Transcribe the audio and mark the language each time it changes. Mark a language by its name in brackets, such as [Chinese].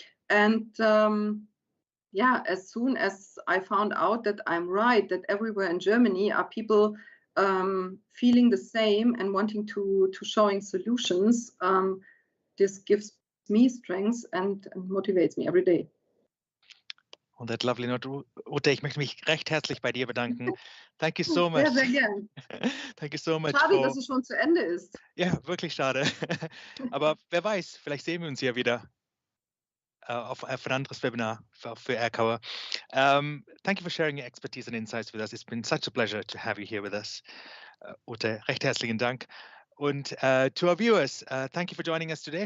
[English] And yeah, as soon as I found out that I'm right, that everywhere in Germany are people feeling the same and wanting to showing solutions, this gives me strength and motivates me every day. On that lovely note, [German] Ute, ich möchte mich recht herzlich bei dir bedanken. [English] Thank you so much. [German] Sehr, sehr gern. [English] Thank you so much. [German] Schade, dass es schon zu Ende ist. Ja, wirklich schade. Aber wer weiß, vielleicht sehen wir uns ja wieder auf ein anderes Webinar für Aircover. [English] Thank you for sharing your expertise and insights with us. It's been such a pleasure to have you here with us. Ute, [German] recht herzlichen Dank. Und [English] to our viewers, thank you for joining us today.